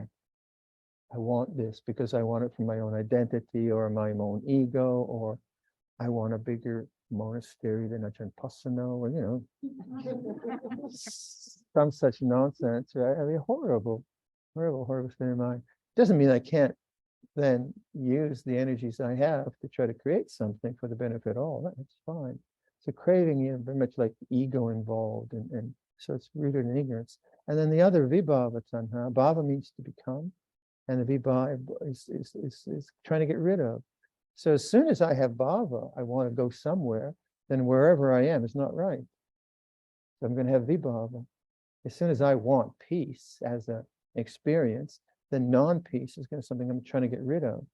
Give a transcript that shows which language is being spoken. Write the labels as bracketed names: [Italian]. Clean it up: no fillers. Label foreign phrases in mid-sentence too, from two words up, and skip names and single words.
[English] I want this because I want it for my own identity or my own ego, or I want a bigger monastery than Ajahn Pasano, or some such nonsense, right? I mean, horrible state of mind. Doesn't mean I can't then use the energies I have to try to create something for the benefit of all. That's fine. So craving, very much like ego involved, and so it's rooted in ignorance. And then the other [Pali] vibhava tanha, [English] bhava means to become, and the vibhava is trying to get rid of. So as soon as I have bhava, I want to go somewhere, then wherever I am is not right. So I'm going to have vibhava. As soon as I want peace as an experience, then non-peace is going to be something I'm trying to get rid of.